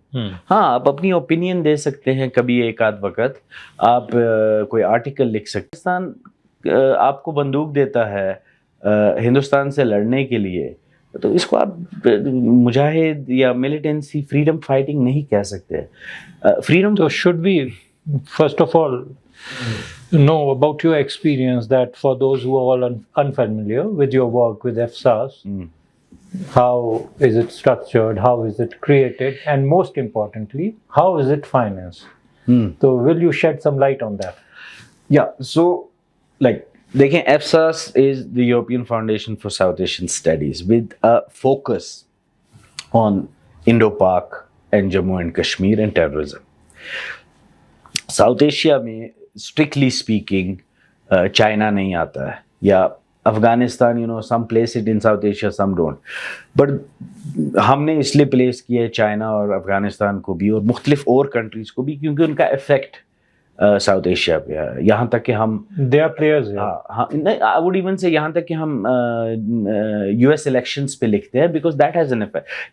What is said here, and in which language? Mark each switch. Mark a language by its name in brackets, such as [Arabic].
[Urdu] ہاں, آپ اپنی اوپینین دے سکتے ہیں کبھی ایک آدھ وقت, آپ کوئی آرٹیکل لکھ سکتے. پاکستان آپ کو بندوق دیتا ہے ہندوستان سے لڑنے کے لیے, تو اس کو آپ مجاہد یا ملیٹنسی, فریڈم فائٹنگ نہیں کہہ سکتے. Freedom [English] So should we, first of all, know about your experience, that for those who are all unfamiliar with your work with FSAS, how is it structured, how is it created, and most importantly, how is it financed? So will you shed some light on that? Yeah, so like دیکھیں, EFSAS is the European Foundation for South Asian Studies with a focus on Indo-Pak and Jammu and Kashmir and terrorism. [Urdu] South Asia میں strictly speaking China نہیں آتا ہے, یا Afghanistan, [English] some place it in South Asia, some don't. [Urdu] But ہم نے اس لیے place کیا ہے چائنا اور افغانستان کو بھی اور مختلف اور کنٹریز کو بھی, کیونکہ ان کا افیکٹ ساؤتھ ایشیا پہ ہے. یہاں تک کہ ہم [English] They are players here. I would even say [Urdu] یہاں تک کہ ہم [English] US elections [Urdu] پہ لکھتے ہیں, [English] because that has an effect.